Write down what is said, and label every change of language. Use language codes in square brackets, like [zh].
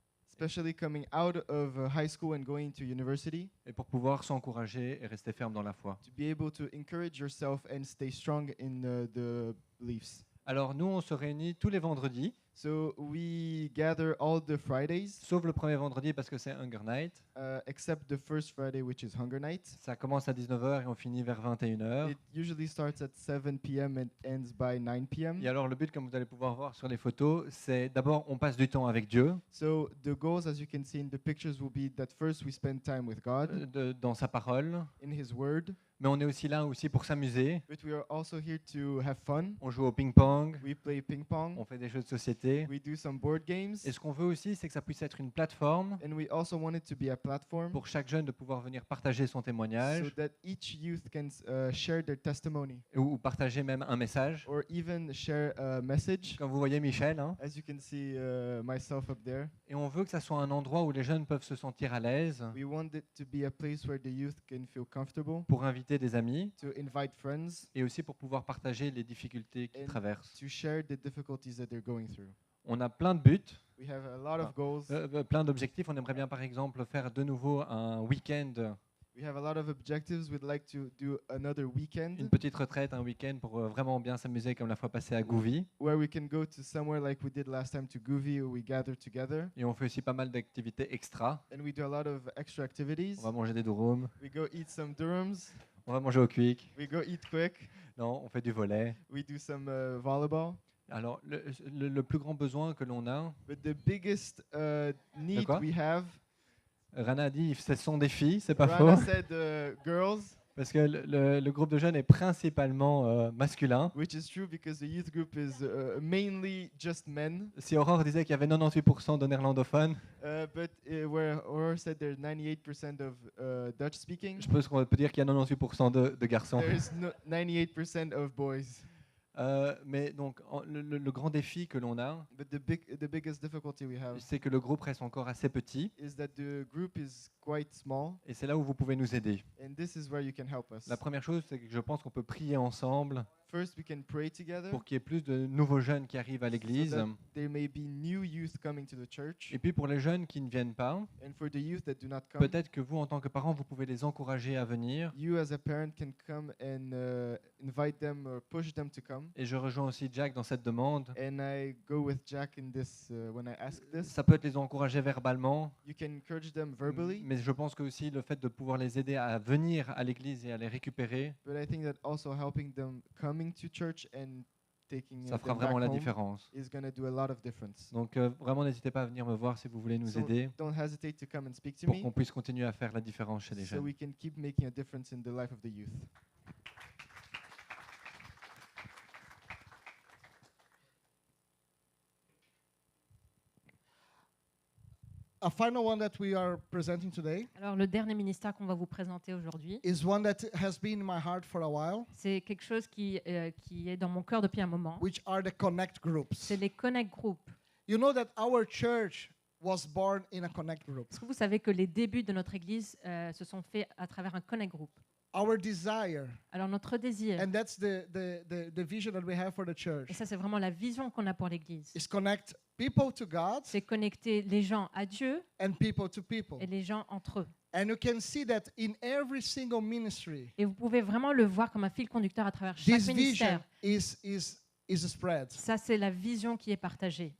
[en] especially coming out of high school and going to university, [fr] et pour pouvoir s'encourager et rester ferme dans la foi. [en] to be able to encourage yourself and stay strong in the beliefs. [fr] Alors nous, on se réunit tous les vendredis, [en] So we gather all the Fridays, [fr] sauf le premier vendredi parce que c'est Hunger Night. [en] except the first Friday, which is Hunger Night. [fr] Ça commence à 19h et on finit vers 21h. [en] It usually starts at 7 p.m. and ends by 9 p.m. [fr] Et alors le but, comme vous allez pouvoir voir sur les photos, c'est d'abord on passe du temps avec Dieu, [en] So the goals, as you can see in the pictures, will be that first we spend time with God [fr] dans sa parole, [en] in His Word, [fr] mais on est aussi là aussi pour s'amuser. [en] but we are also here to have fun. [fr] On joue au ping-pong, [en] We play ping pong, [fr] on fait des jeux de société. [en] we do some board games, [fr] Et ce qu'on veut aussi, c'est que ça puisse être une plateforme [en] and we also want it to be a platform [fr] pour chaque jeune de pouvoir venir partager son [en] so [fr] témoignage [en] that each youth can share their testimony [fr] ou partager même un message. [en] or even share a message. [fr] Comme vous voyez Michel, hein. [en] As you can see myself up there, [fr] Et on veut que ça soit un endroit où les jeunes peuvent se sentir à l'aise [en] we want it to be a place where the youth can feel comfortable, [fr] pour inviter des amis [en] to invite friends, [fr] et aussi pour pouvoir partager les difficultés qu'ils [en] And [fr] traversent. [en] to share the difficulties that they're going through. [fr] On a plein de buts, [en] We have a lot of goals. [fr] plein d'objectifs. On aimerait bien par exemple faire de nouveau un week-end, [en] We have a lot of objectives. We'd like to do another weekend [fr] une petite retraite, un week-end pour vraiment bien s'amuser comme la fois passée à Gouvy. [en] where we can go to somewhere like we did last time to Gouvy, where we gather together. [fr] Et on fait aussi pas mal d'activités extra. [en] And we do a lot of extra activities. [fr] On va manger des durums, [en] We go eat some durums. [fr] on va manger au quick. [en] We go eat quick. [fr] Non, on fait du volley. [en] We do some volleyball. [fr] Alors, le plus grand besoin que l'on a, [en] But the biggest need [fr] quoi? [en] we have, [fr] Rana a dit, ce sont des filles, c'est pas [en] Rana [fr] faux, [en] said girls, [fr] parce que le groupe de jeunes est principalement masculin. [en] which is true because the youth group is mainly just men. [fr] Si Aurore disait qu'il y avait 98% de néerlandophones, [en] But where Aurora said there's 98% of Dutch speaking, [fr] je pense qu'on peut dire qu'il y a 98% de garçons. [en] there's 98% of boys. [fr] Mais donc, le grand défi que l'on a, [en] But the biggest difficulty we have [fr] c'est que le groupe reste encore assez petit, [en] is that the group is quite small, [fr] et c'est là où vous pouvez nous aider. [en] and this is where you can help us. [fr] La première chose, c'est que je pense qu'on peut prier ensemble [en] First, we can pray together. [fr] pour qu'il y ait plus de nouveaux jeunes qui arrivent à l'église. [en] that there may be new youth coming to the church, [fr] Et puis pour les jeunes qui ne viennent pas, [en] and for the youth that do not come, [fr] peut-être que vous, en tant que parents, vous pouvez les encourager à venir. [en] you as a parent can come and invite them or push them to come. [fr] Et je rejoins aussi Jack dans cette demande. [en] And I go with Jack in this when I ask this. [fr] Ça peut être les encourager verbalement, [en] You can encourage them verbally, [fr] mais je pense que aussi le fait de pouvoir les aider à venir à l'église et à les récupérer, [en] but I think that also helping them coming to church and taking [fr] ça fera [en] them [fr] vraiment [en] back [fr] la [en] home [fr] différence. [en] is going to do a lot of difference. [fr] Donc vraiment, n'hésitez pas à venir me voir si vous voulez nous [en] So [fr] aider [en] don't hesitate to come and speak to [fr] pour [en] me [fr] qu'on puisse continuer à faire la différence chez les [en] so [fr] jeunes. [en] we can keep making a difference in the life of the youth. A final one that we are presenting today [fr] Alors, le dernier ministère qu'on va vous présenter aujourd'hui, [en] is one that has been in my heart for a while, [fr] c'est quelque chose qui est dans mon cœur depuis un moment. [en] which are the connect groups. [fr] C'est les Connect Group. [en] You know that our church was born in a connect group. [fr] Est-ce que vous savez que les débuts de notre Église se sont faits à travers un Connect Group? [en] Our desire, [fr] Alors, notre désir, [en] and that's the vision that we have for the church, [fr] et ça c'est vraiment la vision qu'on a pour l'Église, [en] is connect people to God [fr] c'est connecter les gens à Dieu [en] and people to people. [fr] et les gens entre eux. [en] And you can see that in every single ministry, [fr] Et vous pouvez vraiment le voir comme un fil conducteur à travers chaque [en] this vision [fr] ministère. [en] is spread. [fr] Ça, c'est la vision qui est partagée.